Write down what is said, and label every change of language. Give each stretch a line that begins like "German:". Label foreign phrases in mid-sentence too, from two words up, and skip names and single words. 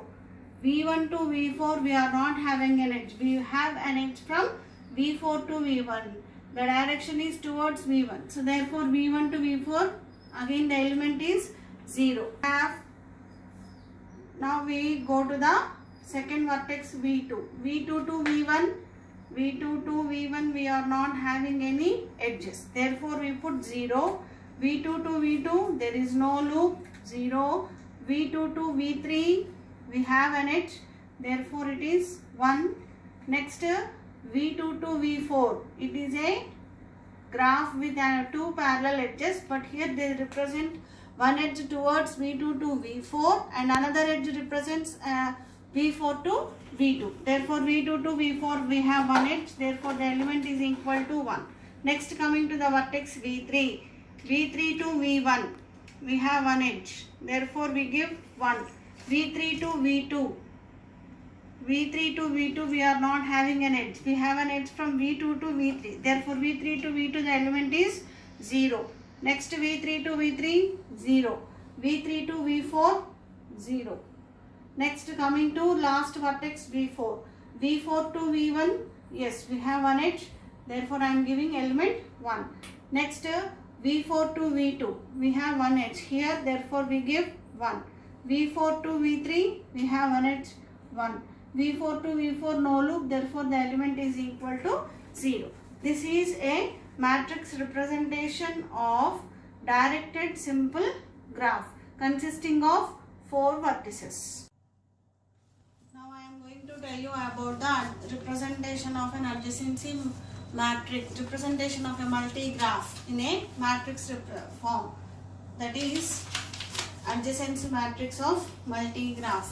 English: V1 to V4 we are not having an edge. We have an edge from V4 to V1. The direction is towards V1. So therefore V1 to V4 again the element is 0. Now we go to the second vertex V2. V2 to V1. V2 to V1 we are not having any edges. Therefore we put 0. V2 to V2 there is no loop. 0. V2 to V3 we have an edge. Therefore it is 1. Next V2 to V4. It is a graph with two parallel edges, but here they represent one edge towards V2 to V4 and another edge represents V4 to V2. Therefore V2 to V4 we have one edge. Therefore the element is equal to 1. Next coming to the vertex V3. V3 to V1 we have one edge. Therefore we give 1. V3 to V2. V3 to V2 we are not having an edge. We have an edge from V2 to V3. Therefore V3 to V2 the element is 0. Next V3 to V3 0. V3 to V4 0. Next coming to last vertex V4. V4 to V1 yes we have one edge. Therefore I am giving element 1. Next V4 to V2 we have one edge here. Therefore we give 1. V4 to V3 we have one edge 1. V4 to V4 no loop. Therefore the element is equal to 0. This is a matrix representation of directed simple graph consisting of 4 vertices. Now I am going to tell you about the representation of an adjacency matrix, representation of a multi-graph in a matrix form, that is adjacency matrix of multi-graph.